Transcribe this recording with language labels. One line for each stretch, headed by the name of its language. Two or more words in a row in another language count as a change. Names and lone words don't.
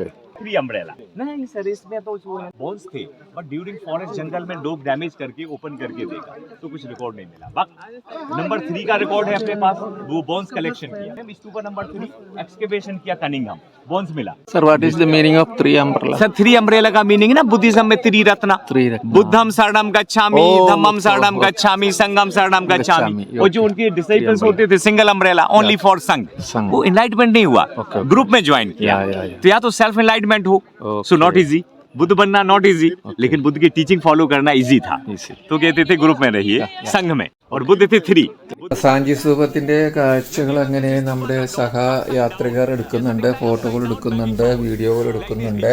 English: tree umbrella
Hindi: नहीं सर, इसमें तो जो है बोन्स थे
English: but during forest
Hindi: जंगल में लोग डैमेज करके ओपन करके देखा तो कुछ रिकॉर्ड नहीं मिला।
English: but number
Hindi: 3 का रिकॉर्ड है अपने पास, वो बोन्स कलेक्शन किया। स्तूपा
English: number 3 excavation
Hindi: किया कनिंघम, बोन्स मिला।
English: Sir what is the meaning of 3 umbrella?
Hindi: सर 3 अम्ब्रेला का मीनिंग है ना बुद्धिज्म में त्रिरत्न,
Pali: बुद्धम शरणम गच्छामि, धम्मम शरणम गच्छामि, संघम शरणम गच्छामि।
Hindi: और जो उनके डिसाइपल्स होते थे
English: single umbrella only for Sangha,
Hindi: वो एनलाइटमेंट नहीं हुआ, ग्रुप में ज्वाइन किया। तो या तो
English: self enlightenment
Hindi: हो,
English: so not easy,
Hindi: बुद्ध बनना
English: not easy,
Hindi: लेकिन बुद्ध की
English: teaching follow
Hindi: करना इजी था। तो कहते थे ग्रुप में रहिए, संघ में, और बुद्ध थे 3।
Malayalam: സാഞ്ചി സ്തൂപത്തിന്റെ കാഴ്ചകൾ അങ്ങനെ നമ്മുടെ സഹയാത്രികർ എടുക്കുന്നുണ്ട്, ഫോട്ടോകൾ എടുക്കുന്നുണ്ട്, വീഡിയോകൾ എടുക്കുന്നുണ്ട്.